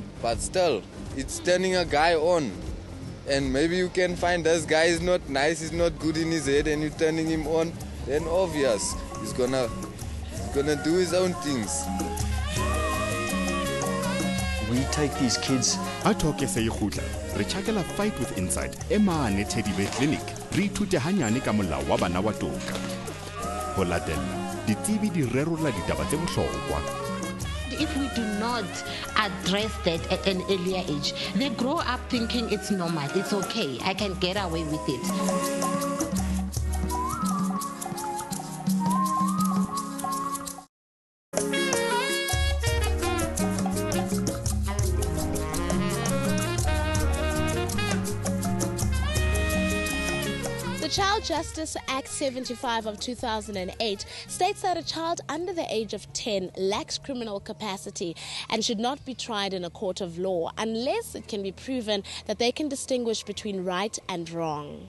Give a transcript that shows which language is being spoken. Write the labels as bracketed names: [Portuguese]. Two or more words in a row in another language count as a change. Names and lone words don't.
[English] But still, it's turning a guy on. And maybe you can find this guy is not nice, he's not good in his head, and you're turning him on. Then obvious, he's gonna do his own things. We take these kids. [Southern Sotho] Atoke se ikgutla re tjhakela [English] fight with insight [Southern Sotho] emane Teddy Bear Clinic re ithute hanyane ka molao wa bana wa toka ho latella ditsebi di rerolla ditaba tse bohlokwa. [English] If we do not address that at an earlier age, they grow up thinking it's normal, it's okay, I can get away with it. The Child Justice Act 75 of 2008 states that a child under the age of 10 lacks criminal capacity and should not be tried in a court of law unless it can be proven that they can distinguish between right and wrong.